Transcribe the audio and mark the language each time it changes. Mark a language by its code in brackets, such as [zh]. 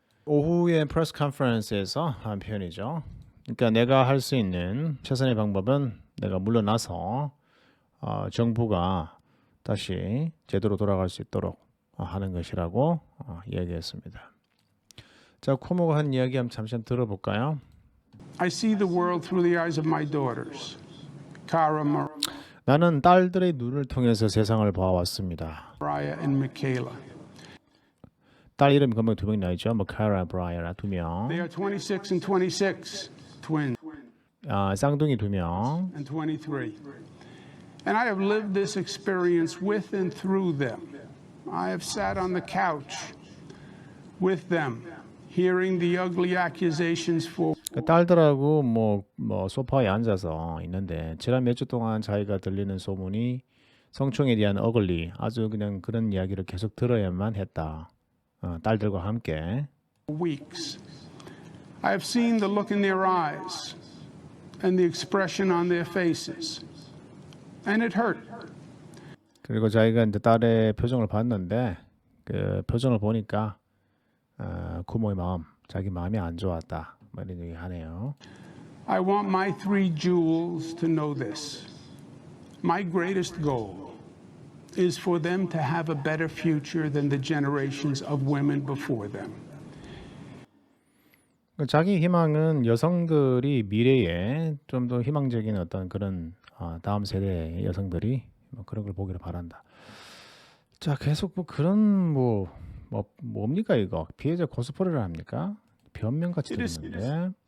[ko] 오후에 프레스 컨퍼런스에서 한 표현이죠. 그러니까 내가 할 수 있는 최선의 방법은 내가 물러나서 정부가 다시 제대로 돌아갈 수 있도록 하는 것이라고 이야기했습니다. 자, 쿠모가 한 이야기 잠시 들어볼까요? [en] I see the world through the eyes of my daughters, Cara [ko] 나는 딸들의 눈을 통해서 세상을 봐왔습니다. [en] Mariah and Michaela. [ko] 딸 이름 금방 두 명 나있죠. 카라, 브라이어라 두 명. [en] They are 26 and 26, twins, [ko] 쌍둥이 두 명. [en] and 23. And I have lived this experience with and through them. I have sat on the couch with them, hearing the ugly accusations for [ko] 딸들하고 뭐 소파에 앉아서 있는데 지난 몇 주 동안 자기가 들리는 소문이 성추행에 대한 어글리 아주 그냥 그런 이야기를 계속 들어야만 했다. 딸들과 함께. [en] weeks. I have seen the look in their eyes and the expression on their faces. And it hurt. [ko] 그리고 자기가 이제 딸의 표정을 봤는데 그 표정을 보니까 쿠모의 마음, 자기 마음이 안 좋았다. 뭐 이런 얘기 하네요. [en] I want my three jewels to know this. My greatest goal is for them to have a better future than the generations of women before them. [ko] 자기 희망은 여성들이 미래에 좀 더 희망적인 어떤 그런 다음 세대의 여성들이 뭐 그런 걸 보기를 바란다. 자, 계속 뭐 그런 뭡니까 이거? 피해자 코스프레를 합니까? 변명 같이 들리는데.